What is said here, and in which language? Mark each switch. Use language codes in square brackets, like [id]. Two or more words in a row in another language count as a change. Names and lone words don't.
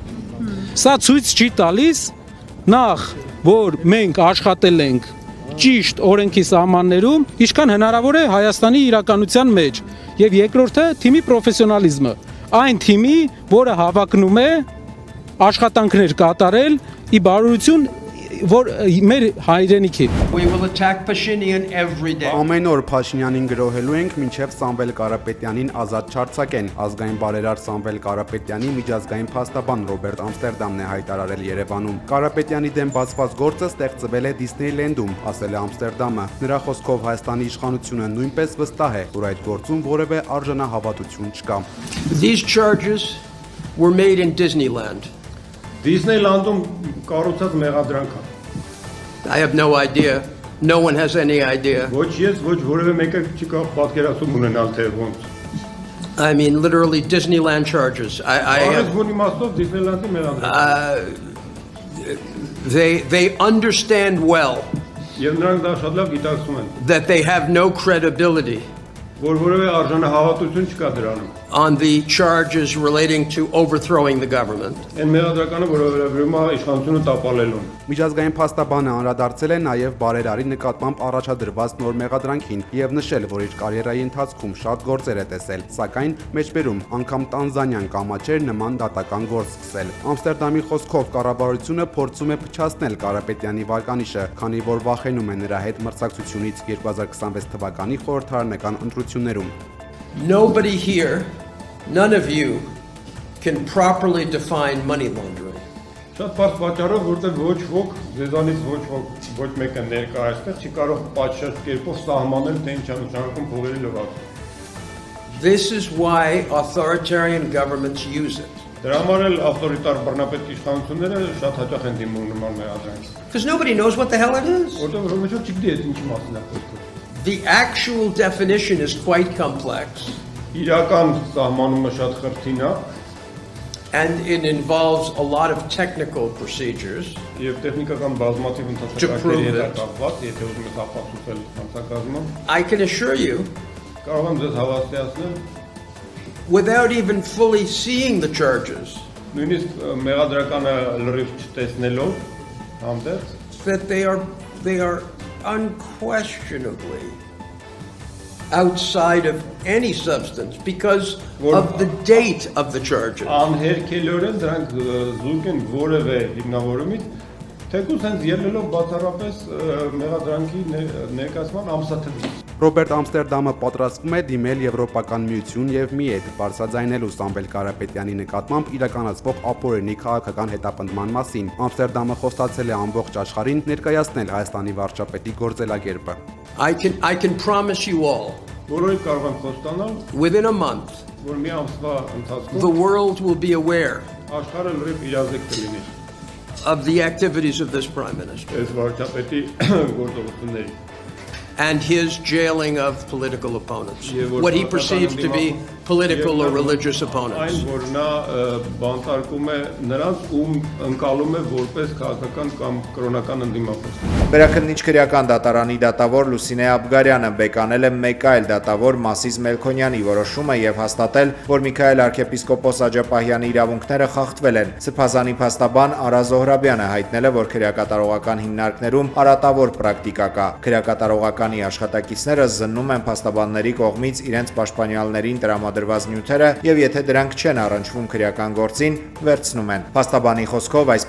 [hy] Սա ցույց չի տալիս նախ, որ մենք աշխատել ենք ճիշտ օրենքի սահմաններում, ինչքան հնարավոր է Հայաստանի իրականության մեջ, եւ երկրորդը թիմի պրոֆեսիոնալիզմը, այն թիմի, որը հավակնում է աշխատանքներ կատարել ի բարօրություն որ մեր հայրենիքի։ [en] We will attack Pashinyan every day. [hy] Ամեն օր Փաշինյանին գրոհելու ենք, մինչև Սամվել Կարապետյանին ազատ չարձակեն։ Ազգային բարերար Սամվել Կարապետյանի միջազգային փաստաբան Ռոբերտ Ամստերդամն է հայտարարել Երևանում։ Կարապետյանի դեմ բացված գործը ստեղծվել է Դիսնեյլենդում, ասել է Ամստերդամը։ Նրա խոսքով Հայաստանի իշխանությունը նույնպես վստահ է, որ այդ գործում որևէ արժանահավատություն չկա։ [en] These charges were made in Disneyland. [hy] Դիսնեյլանդում կառուցած մեղադրանք է։ [en] I have no idea. No one has any idea. [hy] Ոչ ես, ոչ որևէ մեկը չի կարող պատկերացում ունենալ թե ոնց։ [en] I mean, literally Disneyland charges. They understand well that they have no credibility [hy] որ որևէ արժանահավատություն չկա դրանում։ [en] on the charges relating to overthrowing the government. [hy] Այն մեղադրականը, որը վերաբերում է իշխանությունը տապալելուն։ Միջազգային փաստաբանը անդրադարձել է նաև բարերարի նկատմամբ առաջադրված նոր մեղադրանքին եւ նշել, որ իր կարիերայի ընթացքում շատ գործեր է տեսել, սակայն մեջբերում անգամ տանզանյան կամաչեր նման դատական գործ սկսել։ Ամստերդամի խոսքով կառավարությունը փորձում է փչացնել Կարապետյանի վարկանիշը, քանի որ վախենում է նրա հետ մրցակցությունից 2026 թվականի խորհրդարանական ընտրություններում։ [en] Nobody here, none of you, can properly define money laundering. [hy] Շատ բարձ պատճառով, որտեղ ոչ ոք, ձեզանից ոչ մեկը ներկա այստեղ չի կարող պատշաճ կերպով սահմանել, թե ինչ է նշանակում փողերի լվացում։ [en] This is why authoritarian governments use it. [hy] Դրա համար էլ ավտորիտար բռնապետ իշխանությունները շատ հաճախ են դիմում նման մեղադրանք։ [en] Because nobody knows what the hell it is. [hy] Որտեղ ոչ ոք չգիտի այդ ինչի մասին է խոսքը։ [en] The actual definition is quite complex. [hy] Իրական սահմանումը շատ խրթին է [en] and it involves a lot of technical procedures. [hy] Եվ տեխնիկական բազմաթիվ ընթացակարգերի հետ է կապված, եթե ուզում եք ապացուցել հանցակազմը։ [en] I can assure you, [hy] կարող եմ ձեզ հավաստիացնել, [en] without even fully seeing the charges, [hy] նույնիսկ մեղադրականը լրիվ չտեսնելով, հանդերձ, [en] that they are unquestionably outside of any substance because of the date of the charges. [hy] Անհերքելորեն դրանք զուրկ են որևէ հիմնավորումից, թեկուզ հենց ելնելով բացառապես մեղադրանքի ներկայացման ամսաթվից։ Ռոբերտ Ամստերդամը պատրաստվում է դիմել Եվրոպական միություն եւ ՄԻԵԴ բարձրաձայնելու Սամվել Կարապետյանի նկատմամբ իրականացվող ապօրինի քաղաքական հետապնդման մասին։ Ամստերդամը խոստացել է ամբողջ աշխարհին ներկայացնել Հայաստանի վարչապետի գործելակերպը։ [en] I can promise you all, [hy] Որոնք կարող եմ խոստանալ, [en] within a month, [hy] որ մի ամսվա ընթացքում [en] the world will be aware [hy] աշխարհը լրիվ իրազեկ կլինի [en] of the activities of this Prime Minister [hy] այս վարչապետի գործողությունների [en] and his jailing of political opponents, what he perceives to be political or religious opponents. [hy] Այն որ նա բանտարկում է նրանց, ում ընկալում է որպես քաղաքական կամ կրոնական ընդդիմախոս։ Վերաքննիչ քրեական դատարանի դատավոր Լուսինե Աբգարյանը բեկանել է մեկ այլ դատավոր Մասիս Մելքոնյանի որոշումը եւ հաստատել, որ Միքայել arczepiskopos Աջապահյանի իրավունքները խախտվել են։ Սփազանի փաստաբան Արա Զոհրաբյանը հայտնել է, որ քրեակատարողական հիմնարկներում արատավոր պրակտիկա կա։ Քրեակատարողականի աշխատակիցները զննում են փաստաբանների կողմից իրենց պաշտպանյալներին տրամադրված նյութերը եւ եթե դրանք չեն առնչվում քրեական գործին, վերցնում են։ Փաստաբանի խոսքով այս